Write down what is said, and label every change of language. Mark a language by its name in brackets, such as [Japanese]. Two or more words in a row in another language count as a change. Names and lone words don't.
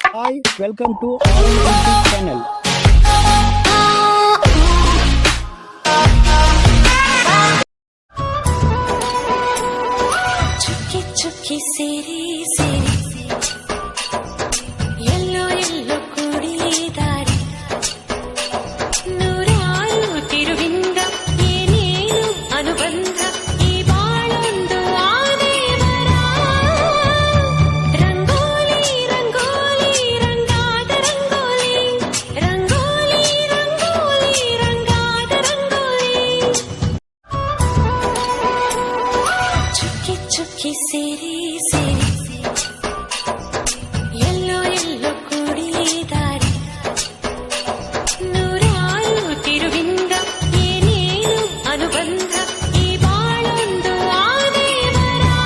[English] Hi, welcome to our YouTube channel. [Kannada] ಚುಕ್ಕಿ ಚುಕ್ಕಿ ಸೇರಿ ಸೇರಿ ಎಲ್ಲೋ ಎಲ್ಲೋ ಕೂಡಿ ದಾರಿ ನೂರಾರು ತಿರುವಿಂದ ಏ ನೀನು ಅನುಬಂಧ ಈ ಬಾಳೊಂದು ಆನೆ ಮರ ರಂಗೋಲಿ ರಂಗೋಲಿ ರಂಗಾದ ರಂಗೋಲಿ ರಂಗೋಲಿ ರಂಗೋಲಿ ರಂಗಾದ ರಂಗೋಲಿ ಚುಕ್ಕಿ ಚುಕ್ಕಿ ಸೇರಿ ಸೇರಿ ಎಲ್ಲೋ ಎಲ್ಲೋ ಕೂಡಿ ದಾರಿ ನೂರಾರು ತಿರುವಿಂದ ಏನೇನು ಅನುಬಂಧ ಈ ಬಾಳೊಂದು ಆನೆ ಮರ